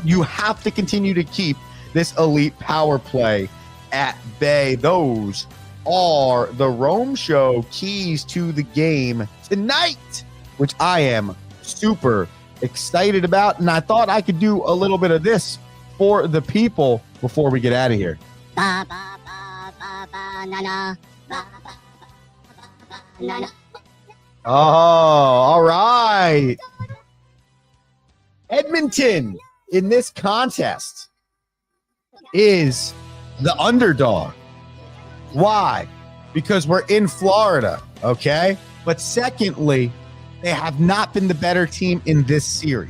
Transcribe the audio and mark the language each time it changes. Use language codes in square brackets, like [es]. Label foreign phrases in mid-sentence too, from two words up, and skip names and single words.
[en] You have to continue to keep this elite power play at bay. Those are the Rome Show keys to the game tonight, which I am super excited about. And I thought I could do a little bit of this for the people before we get out of here. Ba, ba, ba, ba, ba, na, na. Ba, ba, ba, ba, na, na. Oh, all right. Edmonton in this contest is the underdog. Why? Because we're in Florida, okay? But secondly, they have not been the better team in this series.